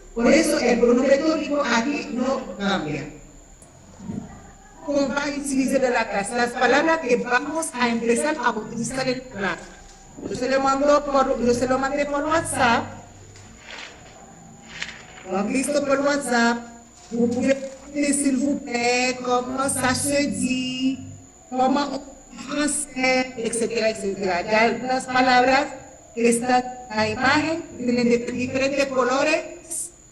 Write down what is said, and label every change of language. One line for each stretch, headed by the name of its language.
Spanish: Por eso el pronombre tónico aquí no cambia. ¿Cómo va a utilizar de la clase? Las palabras que vamos a empezar a utilizar en clase. Yo se lo mandé por WhatsApp. Lo han visto por WhatsApp.
French: Vous pouvez dire s'il vous plaît, comment ça se dit, comment en français, etc.
Spanish: Hay algunas palabras que están en la imagen, tienen diferentes colores.